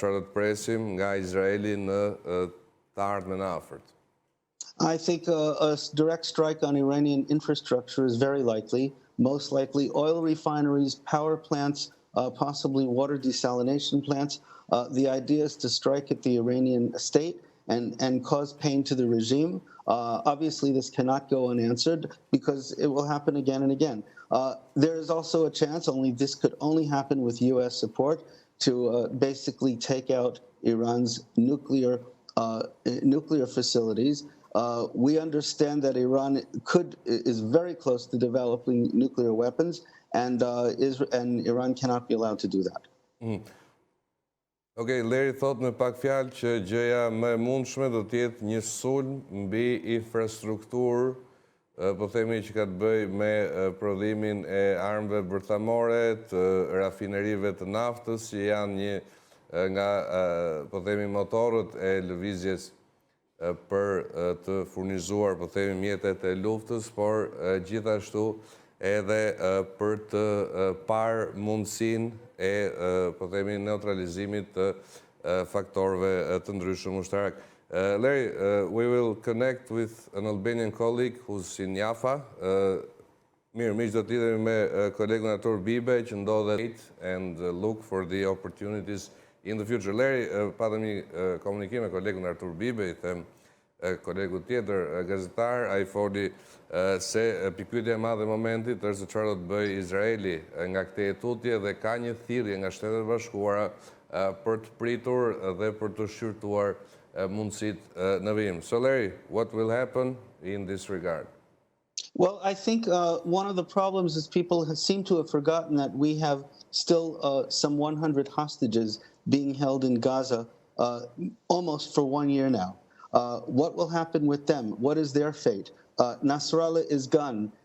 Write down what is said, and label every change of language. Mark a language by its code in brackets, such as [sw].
[sq] Çfarë do të presim nga Izraeli në të ardhmen e afërt? [en] I think a direct strike on Iranian infrastructure is very likely. Most likely oil refineries, power plants, possibly water desalination plants. The idea is to strike at the Iranian state and cause pain to the regime. Obviously, this cannot go unanswered because it will happen again and again. There is also a chance, this could only happen with U.S. support, to basically take out Iran's nuclear facilities. We understand that Iran is very close to developing nuclear weapons, and Iran cannot be allowed to do that. [sq] Okay, Leri thot me pak fjalë që gjëja më e mundshme do të jetë një sulm mbi infrastrukturë, po themi që ka të bëjë me prodhimin e armëve bërthamore, të rafinerive të naftës, që janë një nga, po themi, motorët e lëvizjes për të furnizuar, po themi, mjetet e luftës, por gjithashtu edhe për të parë mundësin e, po themi, neutralizimit të faktorëve të ndryshëm ushtarak. [en] Larry, we will connect with an Albanian colleague who's in Jaffa. [sq] Mirë, miq, do t'idhemi me kolegun Artur Bibe që ndodhet [en] and look for the opportunities in the future. [sq] Larry, patëm një komunikim me kolegun Artur Bibe, i them kolegu tjetër, gazetar, ai foli se pikpyetja e madhe e momentit është se çfarë do të bëjë Izraeli nga këtë tutje dhe ka një thirrje nga Shtetet e Bashkuara për të pritur dhe për të shqyrtuar mundësitë në vijim. [en] So Larry, what will happen in this regard? Well, I think one of the problems is people seem to have forgotten that we have still some 100 hostages being held in Gaza almost for 1 year now. What will happen with them? What is their fate? Nasrallah is gone.